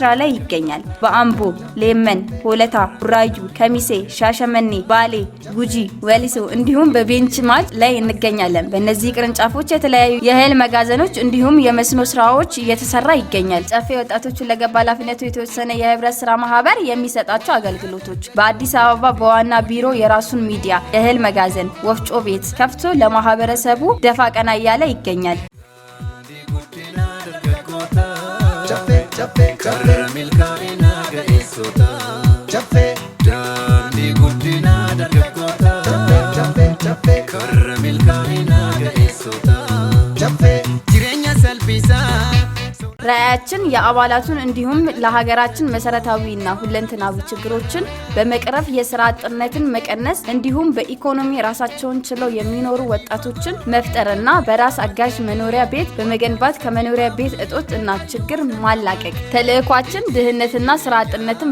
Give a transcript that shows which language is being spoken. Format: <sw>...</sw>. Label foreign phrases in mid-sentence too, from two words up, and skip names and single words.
<am>ላይ ይገኛል። በአምቦ፣ ሌመን፣ ሆለታ፣ ቡራዩ፣ ከሚሴ፣ ሻሸመኔ፣ ባሌ፣ ጉጂ፣ ወሊሶ እንዲሁም በቤንች ማች ላይ እንገኛለን። በእነዚህ ቅርንጫፎች የተለያዩ የእህል መጋዘኖች እንዲሁም የመስኖ ስራዎች እየተሰራ ይገኛል። ጨፌ ወጣቶችን ለገባ ኃላፊነቱ የተወሰነ የህብረት ስራ ማህበር የሚሰጣቸው አገልግሎቶች በአዲስ አበባ በዋና ቢሮ የራሱን ሚዲያ፣ የእህል መጋዘን፣ ወፍጮ ቤት ከፍቶ ለማህበረሰቡ ደፋ ቀና እያለ ይገኛል።</am> <om>karra milkaa'ina ga'eessota daandii guddina dargaggoota karra milkaa'ina ga'eessota jireenya salphisaa</om> <am>ራዕያችን የአባላቱን እንዲሁም ለሀገራችን መሰረታዊና ሁለንተናዊ ችግሮችን በመቅረፍ የሥራ አጥነትን መቀነስ እንዲሁም በኢኮኖሚ ራሳቸውን ችለው የሚኖሩ ወጣቶችን መፍጠርና በራስ አጋዥ መኖሪያ ቤት በመገንባት ከመኖሪያ ቤት እጦት እና ችግር ማላቀቅ። ተልዕኳችን ድህነትና ሥራ አጥነትን</am>